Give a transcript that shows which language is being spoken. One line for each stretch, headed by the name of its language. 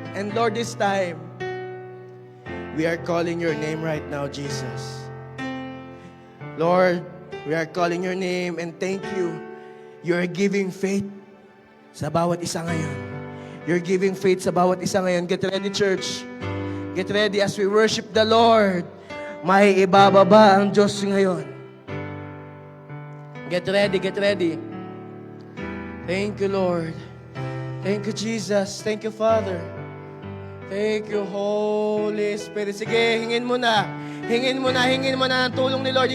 English: And Lord, this time, we are calling your name right now, Jesus. Lord, we are calling your name and thank you. You are giving faith
Filipino: sa bawat isa ngayon.
English: You're giving faith sa bawat isa ngayon. Get ready, church. Get ready as we worship the Lord.
Filipino: May ibababa ang Diyos ngayon.
English: Get ready, get ready. Thank you, Lord. Thank you, Jesus. Thank you, Father. Thank you, Holy Spirit.
Filipino: Sige, hingin mo na. Hingin mo na, hingin mo na ang tulong ni Lord.